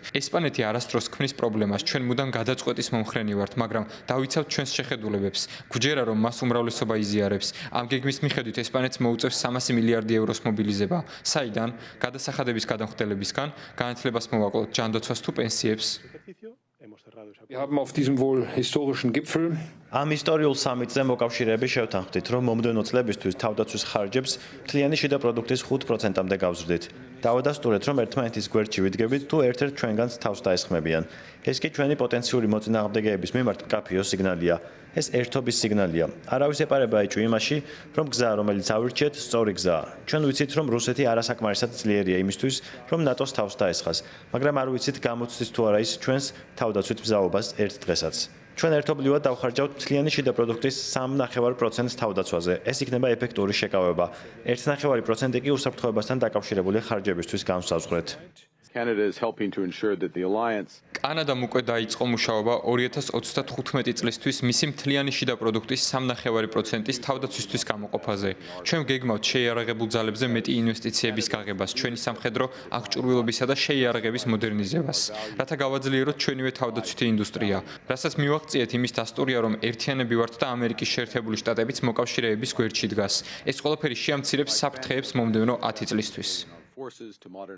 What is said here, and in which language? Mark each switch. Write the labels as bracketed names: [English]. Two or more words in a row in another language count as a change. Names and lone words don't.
[Georgian] ესპანეთი არასდროს ქმნის პრობლემას, ჩვენ მუდამ გადაწყვეტის მომხრენი ვართ, მაგრამ დავიცავთ ჩვენს შეხედულებებს. გვჯერა, რომ მას უმრავლესობა იზიარებს. ამ გეგმის მიხედვით ესპანეთს მოუწევს 300 მილიარდი ევროს მობილიზება. საიდან? გადასახადების გადამხდელებისგან, განათლებას მოვაკლოთ, ჯანდაცვას თუ პენსიებს. [German] Wir haben auf diesem wohl historischen Gipfel [Georgian] ამ ისტორიულ სამიტზე მოკავშირეები შევთანხმდით, რომ მომდევნო წლებისთვის თავდაცვის ხარჯებს მთლიანი შიდა პროდუქტის 5%-მდე გავზრდით. დავადასტურეთ, რომ ერთმანეთის გვერდში ვიდგებით, თუ ერთ-ერთ ჩვენგანს თავს დაესხმებიან. ეს კი ჩვენი პოტენციური მოწინააღმდეგეების მიმართ მკაფიო სიგნალია. ეს ერთობის სიგნალია. არავის ეპარება ეჭვი იმაში, რომ გზა, რომელიც ავირჩიეთ, სწორი გზაა. ჩვენ ვიცით, რომ რუსეთი არასაკმარისად ძლიერია იმისთვის, რომ ნატოს თავს დაესხას, მაგრამ არ ვიცით გამოცდის თუ არა ის ჩვენს თავდაცვით მზაობას ერთ დღესაც. ჩვენ ერთობლივად დავხარჯავთ მთლიანი შიდა პროდუქტის 3.5%-ს თავდაცვაზე. ეს იქნება ეფექტური შეკავება. 1.5% კი უსაფრთხოებასთან დაკავშირებული ხარჯებისთვის განსაზღვრეთ. [English] Canada is helping to ensure that the alliance [Georgian] კანადამ უკვე დაიწყო მუშაობა 2035 წლისთვის მისი მთლიანი შიდა პროდუქტის 3.5%-ის თავდაცვისთვის გამოყოფაზე. ჩვენ გეგმავთ შეიარაღებულ ძალებზე მეტი ინვესტიციების გაღებას, ჩვენი სამხედრო აღჭურვილობისა და შეიარაღების მოდერნიზებას, რათა გავაძლიეროთ ჩვენივე თავდაცვითი ინდუსტრია, რასაც მივაღწიეთ იმის დასტურია, რომ ერთიანები ვართ და ამერიკის შეერთებული შტატებიც მოკავშირეების გვერდში დგას. ეს ყველაფერი შეამცირებს საფრთხეებს მომდევნო 10 წლისთვის. [English] forces to modern